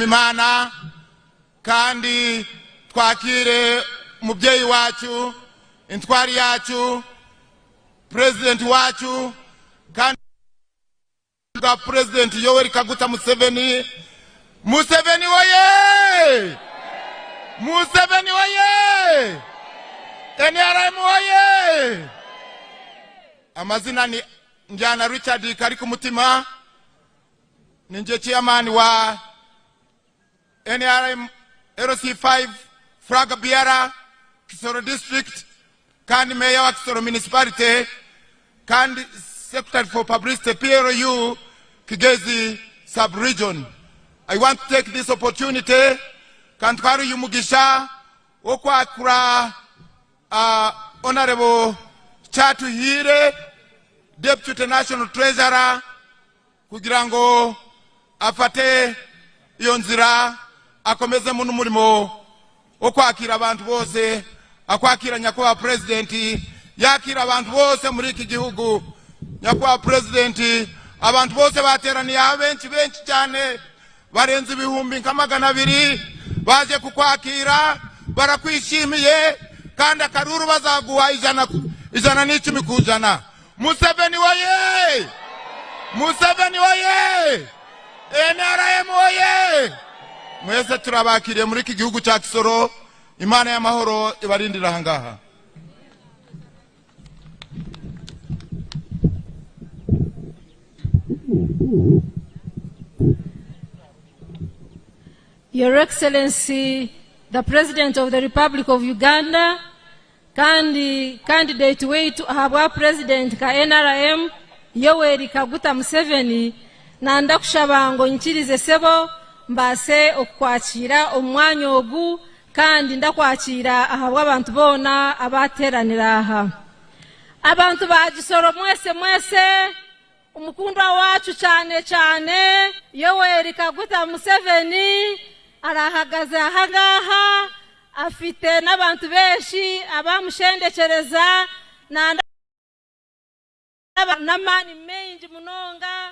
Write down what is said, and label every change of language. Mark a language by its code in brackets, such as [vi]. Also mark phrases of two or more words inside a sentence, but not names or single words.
[rw] Imana kandi twakire mubyeyi wacu, intwari yacu, president wacu kandi ga president Yoweri Kaguta Museveni. Museveni oye! Museveni oye! NRM oye! Amazina ni Njana Richard Kariku Mutima, ninje chairman wa NRM LC5 Fraga Biara Kisoro District, kandi mayor wa Kisoro Municipality, kandi [en] Secretary for Publicity [rw] PRU Kigezi Sub-Region. [en] I want to take this opportunity [rw] kantwaru yumugisha okwakura Honorable Chatu Hire, Deputy National Treasurer, kugira ngo afate iyo nzira akomeze mu numurimo okwakira abantu bose, akwakira nyakubahwa president, yakira abantu bose muri iki gihugu. Nyakubahwa president, abantu bose bateraniye abenshi cyane barenze ibihumbi nka 200 baje kukwakira, barakwishimiye kandi akaruru bazaguha ijana n'icumi kujana. Museveni waye! Museveni waye! NRM waye! Mwese turabakiriye muri iki gihugu cya Kisoro. Imana y'amahoro ibarindira hangaha. [en] Your Excellency, the President of the Republic of [cgg] Uganda, candidate wetu ahabwa President ka NRM Yoweri Kaguta Museveni, na ndakushaba ngo nkirize sebo mbase okukwakira omwanya ogu, kandi ndakwakira ahabwa abantu bona abateranira aha. [rw] Abantu ba Kisoro mwese umukundwa wacu cyane Yoweri Kaguta Museveni arahagaze ahangaha, afite n'abantu benshi abamushendekereza n'amani menshi munonga.